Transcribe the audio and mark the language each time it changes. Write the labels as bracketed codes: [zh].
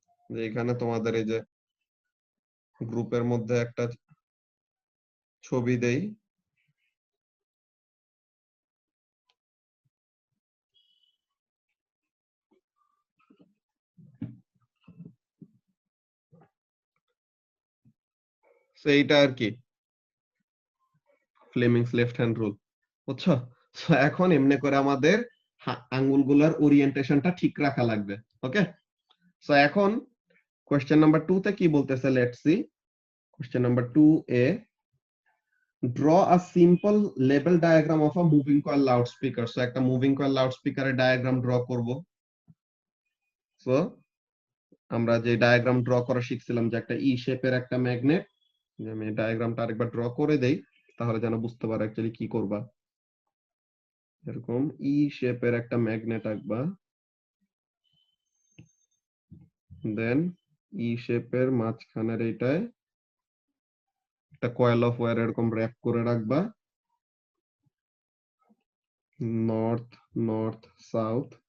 [bn] যে এখানে তোমাদের এই যে গ্রুপের মধ্যে একটা ছবি দেই, এইটা আর কি ফ্লেমিংস লেফট হ্যান্ড রুল। বুঝছো? So এখন এমনি করে আমাদের আঙ্গুলগুলোর ওরিয়েন্টেশনটা ঠিক রাখা লাগবে। ওকে, সো এখন কোশ্চেন নাম্বার 2 তে কি বলতেছে, [en] Let's see. Question number 2a, draw a simple label diagram of a moving coil loudspeaker. [bn] So একটা মুভিং কয়েল লাউডস্পিকারের ডায়াগ্রাম ড্র করব। সো আমরা যে ডায়াগ্রাম ড্র করা শিখছিলাম, যে একটা ই শেপের একটা ম্যাগনেট, আমি ডায়াগ্রামটা আরেকবার ড্র করে দেই তাহলে যেন বুঝতে পারো অ্যাকচুয়ালি কি করবা। এরকম ই শেপের একটা ম্যাগনেট আঁকবা, দেন ই শেপের মাঝখানের এইটায় একটা কয়েল অফ ওয়্যার এরকম র‍্যাপ করে রাখবা, নর্থ নর্থ সাউথ।